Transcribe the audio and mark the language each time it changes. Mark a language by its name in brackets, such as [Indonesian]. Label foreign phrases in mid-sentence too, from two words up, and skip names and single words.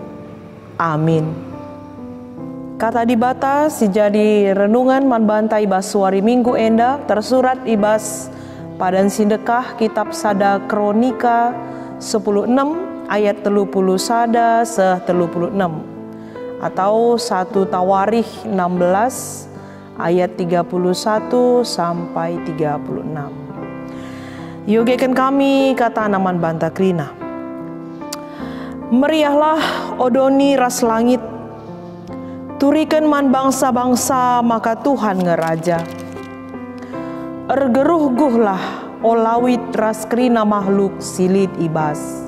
[Batak Karo] Amin. Kata dibata si jadi renungan man bantai ibas wari minggu enda tersurat ibas padan sindekah kitab Sada Kronika 16 ayat 30 sada se-36 atau [Indonesian] 1 Tawarikh 16 ayat 31 sampai 36. [Batak Karo] Yogekan kami kata naman banta krina. Meriahlah odoni ras langit, turikan man bangsa-bangsa maka Tuhan ngeraja. Ergeruh-guhlah olawit ras krina makhluk silid ibas.